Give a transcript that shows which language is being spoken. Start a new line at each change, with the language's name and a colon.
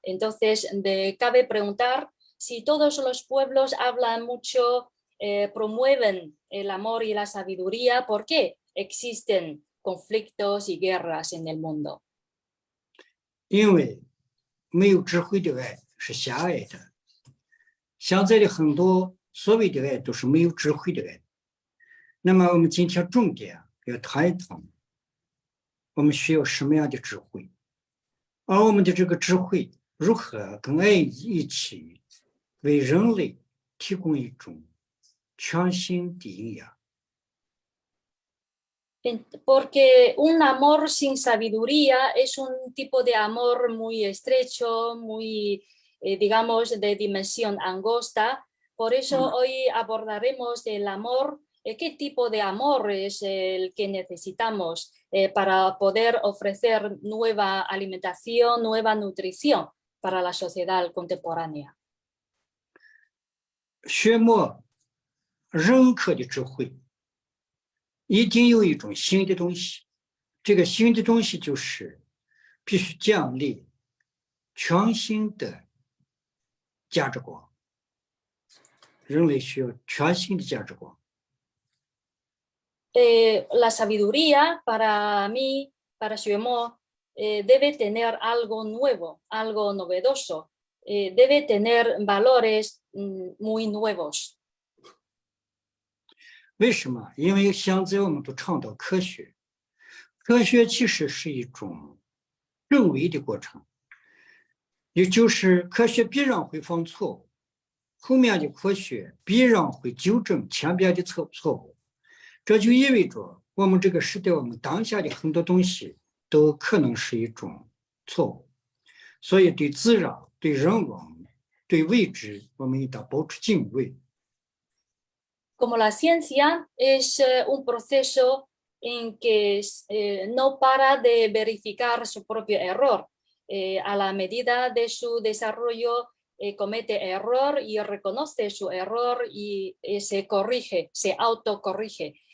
Spanish: Entonces, cabe preguntar si todos los pueblos hablan mucho, promueven el amor y la sabiduría, ¿por qué existen conflictos y guerras en el mundo?
Chinese: 因为没有智慧的爱是狭隘的，现在的很多所谓的爱都是没有智慧的爱。那么我们今天重点要谈一谈，我们需要什么样的智慧，而我们的这个智慧如何跟爱一起为人类提供一种全新的营养。
Spanish: Porque un amor sin sabiduría es un tipo de amor muy estrecho, muy, digamos, de dimensión angosta. Por eso hoy abordaremos el amor, qué tipo de amor es el que necesitamos para poder ofrecer nueva alimentación, nueva nutrición para la sociedad contemporánea.
Chinese: 学摸人科的智慧，一定有一种新的东西，这个新的东西就是必须建立全新的价值观。人类需要全新的价值观。
Spanish: La sabiduría para mí, para Xuemo, debe tener algo nuevo, algo novedoso, debe tener valores muy nuevos.
Chinese: 为什么？因为现在我们都倡导科学，科学其实是一种人为的过程，也就是科学必然会犯错误，后面的科学必然会纠正前边的错误。这就意味着我们这个时代，我们当下的很多东西都可能是一种错误。所以对自然、对人文、对未知，我们应当保持敬畏。
Spanish: Como la ciencia es un proceso en que no para de verificar su propio error. A la medida de su desarrollo comete error y reconoce su error y se corrige, se autocorrige.